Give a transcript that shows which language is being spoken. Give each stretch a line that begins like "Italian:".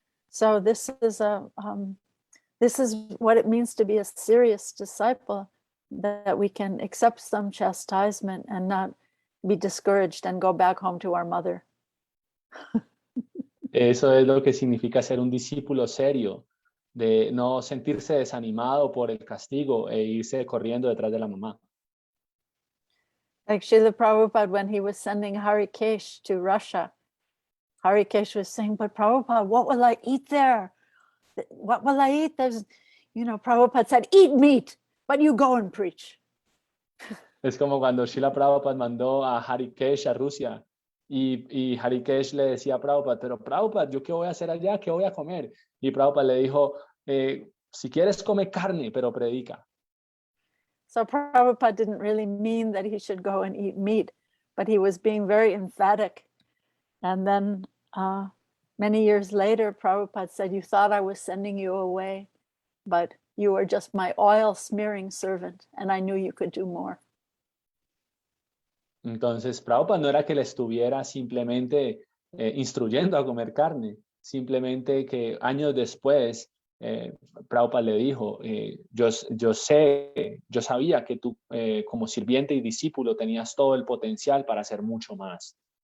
English: So this is what it means to be a serious disciple, that we can accept some chastisement and not be discouraged and go back home to our mother.
Spanish: Eso es lo que significa ser un discípulo serio, de no sentirse desanimado por el castigo e irse corriendo detrás de la mamá.
English: Like Srila Prabhupada, when he was sending Harikesh to Russia, Harikesh was saying, but Prabhupada, what will I eat there? What will I eat? There's, Prabhupada said, eat meat, but you go and preach.
Spanish: Es como cuando Srila Prabhupada mandó a Harikesh a Rusia y Harikesh le decía a Prabhupada, pero Prabhupada, ¿yo qué voy a hacer allá? ¿Qué voy a comer? Y Prabhupada le dijo, si quieres come carne, pero predica.
English: So Prabhupada didn't really mean that he should go and eat meat, but he was being very emphatic. And then many years later, Prabhupada said, you thought I was sending you away, but you were just my oil smearing servant, and I knew you could do more.
Spanish: Entonces, Prabhupada no era que le estuviera simplemente instruyendo a comer carne, simplemente que años después Prabhupada le dijo, yo sabía que tú como sirviente y discípulo tenías todo el potencial para hacer mucho más.